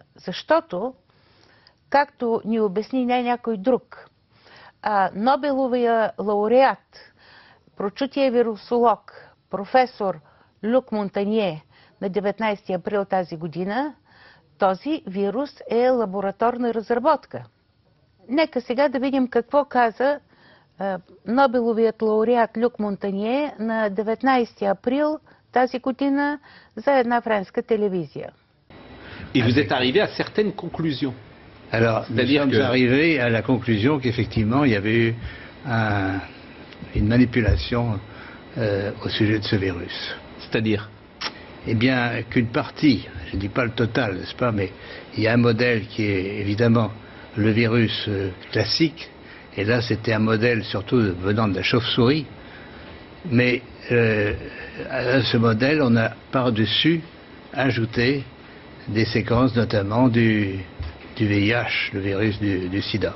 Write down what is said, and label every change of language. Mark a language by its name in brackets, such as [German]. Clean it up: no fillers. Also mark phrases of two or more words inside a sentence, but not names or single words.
[Bulgarian] Защото, както ни обясни не някой друг, Нобеловия лауреат, прочутия вирусолог, професор Люк Монтанье на 19 април тази година, този вирус е лабораторна разработка. Нека сега да видим какво каза Нобеловият лауреат Люк Монтанье на 19 април тази година за една френска télévision. [French] Et vous êtes arrivé à certaines conclusions. Alors, nous sommes arrivés à la conclusion qu'effectivement, il y avait eu une manipulation au sujet de ce virus. C'est-à-dire? Eh bien, qu'une partie, je ne dis pas le total, n'est-ce pas, mais il y a un modèle qui est évidemment le virus classique, et là c'était un modèle surtout venant de la chauve-souris, mais à ce modèle on a par-dessus ajouté des séquences notamment du VIH, le virus du sida.